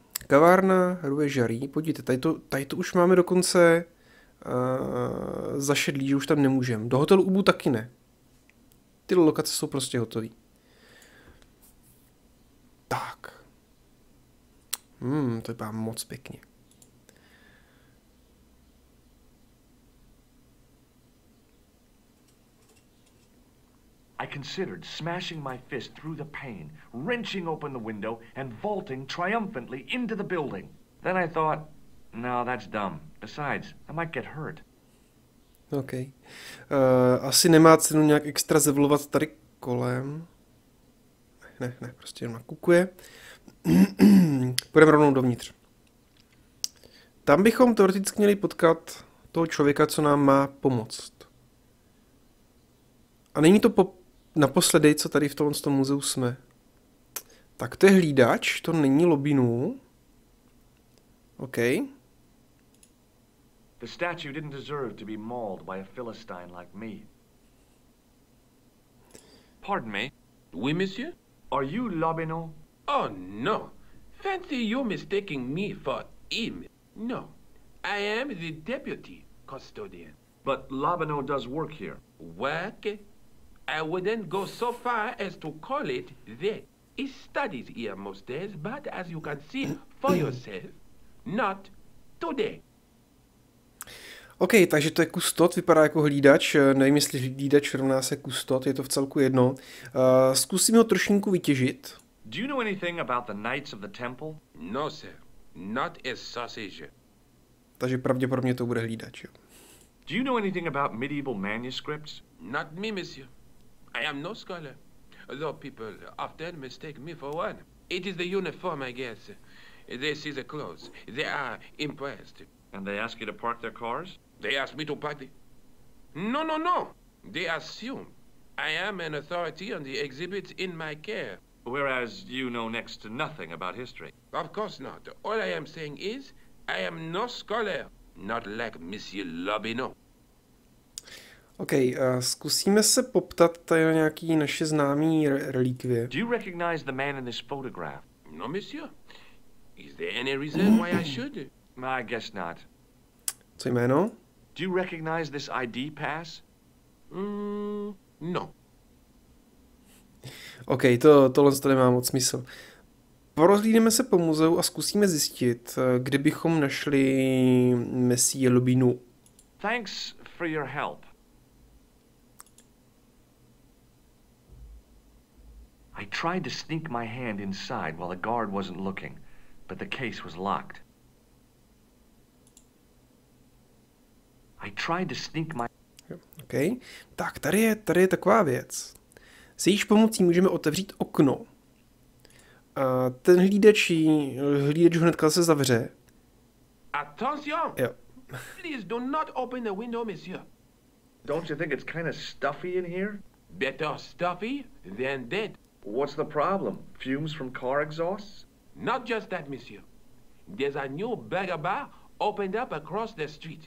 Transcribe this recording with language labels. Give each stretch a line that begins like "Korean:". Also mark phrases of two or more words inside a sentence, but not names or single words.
Czech: Kavárna ruje žarí. Podívejte, tady to už máme dokonce zašedlý, že už tam nemůžeme. Do hotelu Ubu taky ne. Ty lokace jsou prostě hotový. Tak. To vypadá moc pěkně.
English: I considered smashing my fist through the pane, wrenching open the window, and vaulting triumphantly into the building. Then I thought, no, that's dumb. Besides, I might get hurt. OK.
Czech: Asi nemá cenu nějak extra zevlovat tady kolem. Ne, prostě jenom nakukuje. Půjdeme rovnou dovnitř. Tam bychom teoreticky měli potkat toho člověka, co nám má pomoct. A není to naposledy, co tady v tom muzeu jsme. Tak to je hlídač, to není Lobinů. OK.
English: The statue didn't deserve to be mauled by a Philistine like me. Pardon me.
French: Oui, monsieur?
English: Are you Lobino? Oh, no. Fancy you mistaking me for him. No. I am the deputy custodian. But Lobino does work here. Work? I wouldn't go so far as to call it that. He studies here most days, but as you can see for yourself, not today.
Czech: OK, takže to je kustot, vypadá jako hlídač. Nevím, jestli hlídač rovná se kustot, je to v celku jedno. Zkusím ho trošinku vytěžit.
English: Do you know anything about the Knights of the Temple? No, sir. Not a sausage.
Czech: Takže pravděpodobně to bude hlídač, jo.
English: Do you know anything about medieval manuscripts? Not me, monsieur. I am no scholar, though people often mistake me for one. It is the uniform, I guess. They see the clothes. They are impressed. And they ask you to park their cars? They ask me to park the... No. They assume I am an authority on the exhibits in my care. Whereas you know next to nothing about history. Of course not. All I am saying is I am no scholar. Not like Monsieur Lobino.
Czech: OK, zkusíme se poptat tady na nějaký naše známý relikvie.
English: Do you recognize the man in this photograph? No, monsieur. Is there any reason why I should? I guess not.
Czech: Co jméno?
English: Do you recognize this ID pass? No.
Czech: OK, tohle nemá moc smysl. Porozhlídneme se po muzeu a zkusíme zjistit, kde bychom našli Messie Lobinu.
English: Thanks for your help. I tried to sneak my hand inside while the guard wasn't looking, but the case was locked. I tried to sneak my...
Czech: OK, tak tady je taková věc. S jejíž pomocí můžeme otevřít okno. A ten hlídač hnedka se zavře.
English: Attention!
Czech: Jo.
English: Please do not open the window, monsieur. Don't you think it's kind of stuffy in here? Better stuffy than dead. What's the problem? Fumes from car exhausts? Not just that, monsieur. There's a new burger bar opened up across the street.